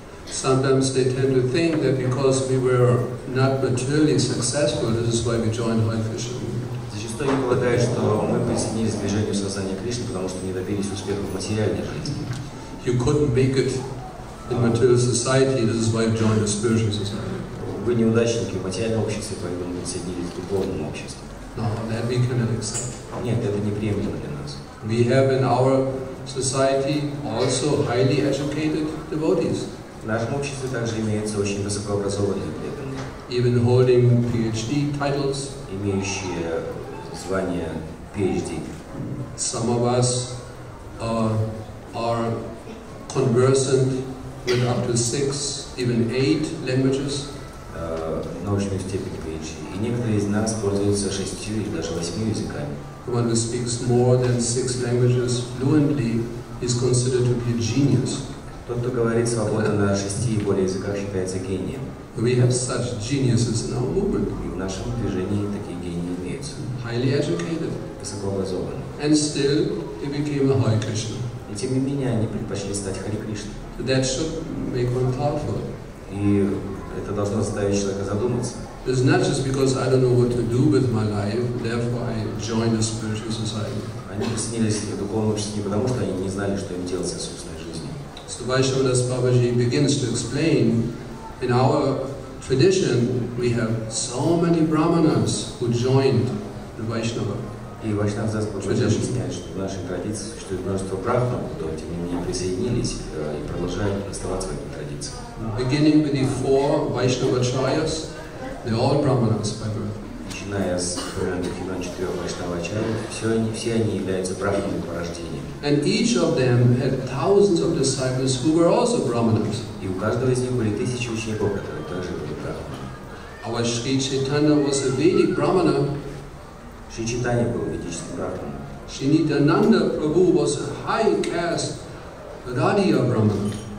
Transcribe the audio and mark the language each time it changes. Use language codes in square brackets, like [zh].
[en] Sometimes they tend to think that because we were not materially successful, this is why we joined Hare Krishna. [ru] Зачастую они полагают, что мы присоединились к движению сознания Кришны, потому что не добились успеха в материальной жизни. [en] You couldn't make it in material society, this is why you joined the spiritual society. [ru] Вы неудачники в материальном обществе, поэтому присоединились к духовному обществу. [en] No, that we cannot accept. [ru] Нет, это неприемлемо для нас. [en] We have in our society also highly educated devotees. [ru] В нашем обществе также имеются очень высокообразованные преданные. [en] Even holding PhD titles. [ru] Имеющие звание PhD. [en] Some of us are conversant with up to 6, even 8 languages. [ru] научную степень PhD. И некоторые из нас пользуются 6 или даже 8 языками. [en] The one who speaks more than 6 languages fluently is considered to be a genius. [ru] Тот, кто говорит свободно на 6 и более языках, считается гением. [en] We have such geniuses in our movement. [ru] И в нашем движении такие гении имеются. [en] Highly educated. [ru] Высокообразованные. [en] And still, they became a Hare Krishna. [ru] И тем не менее, они предпочли стать Харе Кришной. [en] So that should make one thoughtful. [ru] И это должно заставить человека задуматься. [en] It's not just because I don't know what to do with my life, therefore I joined a spiritual society. [ru] Они присоединились к духовному обществу не потому, что они не знали, что им делать со собственной жизнью. [en] So Vaishnavadas Babaji begins to explain, in our tradition we have so many brahmanas who joined the Vaishnava. [ru] И Вайшнавдас Баджи объясняет, что в нашей традиции существует множество брахман, которые тем не менее присоединились и продолжают оставаться в этих традициях. [en] Beginning with the 4 Vaishnavacharyas, they're all brahmanas by birth. [ru] Начиная с упомянутых имен 4 Вайшнавачарьев, все они являются брахманами по рождению. [en] And each of them had thousands of disciples who were also brahmanas. [ru] И у каждого из них были тысячи учеников, которые также были брахманами. [en] Our Sri Chaitanya was a Vedic brahmana. [ru] Шри Чайтанья был ведическим брахманом. [en] Shri Nityananda Prabhu was a high caste Radhiya brahmana.